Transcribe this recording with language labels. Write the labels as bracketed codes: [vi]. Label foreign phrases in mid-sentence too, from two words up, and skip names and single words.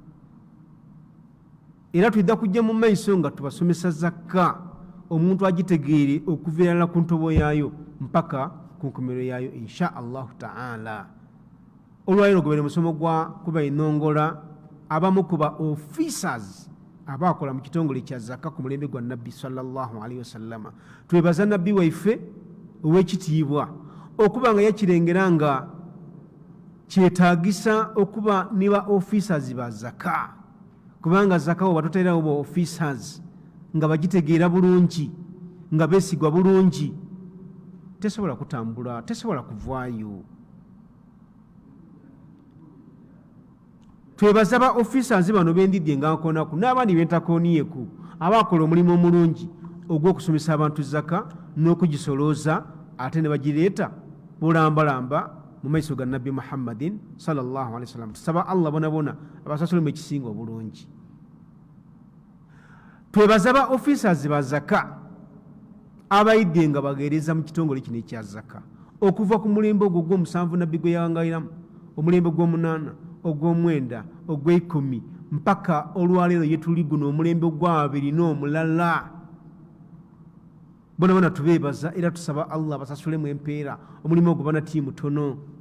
[lg] era tudda kujja mu maiso nga tubasomesa zaka omuntu agitegeere okuviirala ku ntobo yaayo mpaka ku nkomero yaayo [ar] إن شاء الله تعالى [lg] olwaliro gobere musomo gwa kuba enongola abamu kuba officers abakola mu kitongole kya zaka ku mulembe gwa nabbi [ar] صلى الله عليه وسلم [lg] twebaza nabbi waife ow'ekitiibwa okuba nga yakirengera nga kyetaagisa okuba niba officers ba zaka kubanga zaka oba toteerawo ba officers nga bagitegeera bulungi nga beesigwa bulungi tesobola kutambula tesobola kuvaayo twebaza ba officers bano bendidde nga nkonaku n'abandi bentakoniyeku abakola omulimu omulungi ogw'okusomesa abantu zaka n'okugisolooza ate ne bagireeta bulambalamba mu maiso ga nabbi muhammadin [ar] صلى الله عليه وسلم [lg] tusaba allah bonabona abasasulemu ekisinga obulungi twebaza ba officers ba zaka abayidde nga bageereza mu kitongole kino ekya zaka okuva ku mulembe ogwo gw'omusanvu nabbi gwe yawangayiramu omulembe gw'omunaana ogw'omwenda ogw'ekumi mpaka olwaleero yetuli guno omulembe ogwabiri n'omulala bonabona tubeebaza era tusaba allah basasulemu empeera omulimu ogwo banati mutono